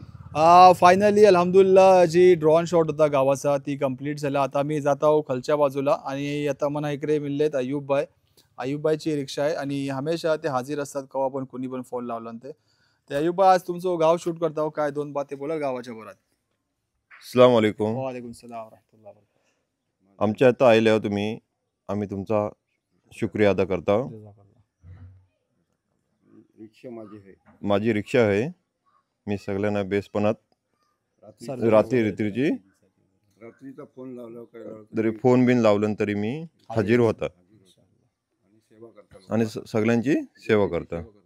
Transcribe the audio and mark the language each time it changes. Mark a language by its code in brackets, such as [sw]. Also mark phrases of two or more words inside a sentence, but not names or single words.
[mr] फायनली अल्हम्दुलिल्लाह जी ड्रोन शॉट होता गावाचा ती कंप्लीट झाला. आता मी जात आहो खालच्या बाजूला आणि आता मला इकडे मिळलेत अयुबबाईची रिक्षा आहे आणि हमेशा ते हाजीर असतात केव्हा पण कोणी पण फोन लावला ते अयुबा आज तुमचं गाव शूट करता हो काय 2 बाते बोला गावाच्या बरोबर. [ar] السلام عليكم. وعليكم السلام ورحمة الله. [mr] आमच्या इथं आले हो तुम्ही, आम्ही तुमचा [ur] शुक्रिया अदा [mr] करता. माझी रिक्षा आहे. मी सगळ्यांना बेसपणात रात्रीचा फोन लावला तरी फोन बिन लावलं तरी मी हजीर होता आणि सगळ्यांची सेवा करता.